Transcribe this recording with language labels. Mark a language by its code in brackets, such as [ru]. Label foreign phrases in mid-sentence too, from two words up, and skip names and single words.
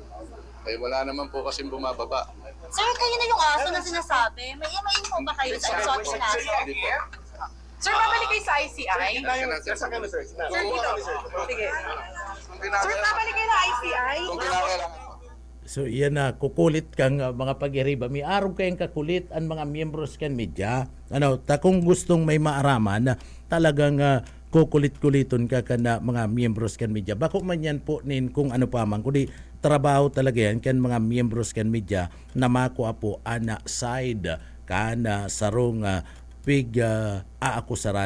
[tl] Ay wala naman po kasing bumababa. Sir, kayo na yung aso na sinasabi. May info ba kayo sa exotic na aso? Hindi po. Sir, babalik kayo sa ICI? Sir, sir. Sir, dito. Sige. Sir, babalik kayo sa ICI? Kung kinakailangan po. [bik] So yan kukulit kang mga pag-iriba. May araw kayong kakulit ang mga miyembros kan media. Ta kung gustong may maaraman talagang kukulit-kuliton ka kana mga miyembros kan media. Bako man yan po nin kung ano pa man. Kundi trabaho talaga yan kan mga miyembros kan media na makuha po ana side kana sarong pig aakusaran.